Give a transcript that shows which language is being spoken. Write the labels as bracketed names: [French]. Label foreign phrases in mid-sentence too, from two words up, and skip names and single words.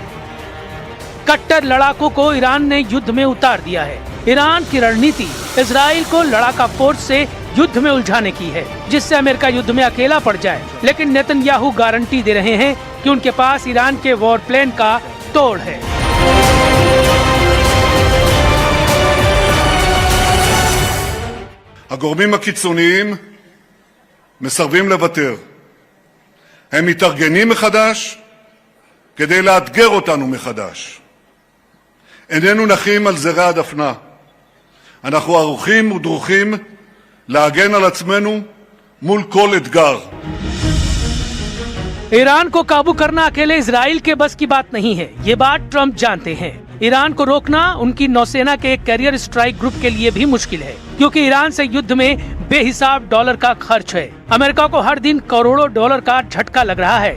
[Hindi] कट्टर लड़ाकों को ईरान ने युद्ध में उतार दिया है। ईरान की रणनीति इजराइल को लड़ाका फोर्स से युद्ध में उलझाने की है, जिससे अमेरिका युद्ध में अकेला पड़ जाए। लेकिन नेतन्याहू गारंटी दे रहे हैं कि उनके पास ईरान के [English] war plane [Hindi] का तोड़ है। [Hebrew] הגורמים הקיצוניים מסרבים לוותר. הם מתארגנים מחדש כדי לאתגר אותנו מחדש. איננו נחים על זרי הדפנה. אנחנו ערוכים ודרוכים להגן על עצמנו מול כל אתגר. [Hindi] ईरान को काबू करना अकेले इजराइल के बस की बात नहीं है, ये बात ट्रंप जानते हैं। ईरान को रोकना उनकी नौसेना के [English] carrier strike group [Hindi] के लिए भी मुश्किल है, क्योंकि ईरान से युद्ध में बेहिसाब डॉलर का खर्च है। अमेरिका को हर दिन करोड़ों डॉलर का झटका लग रहा है।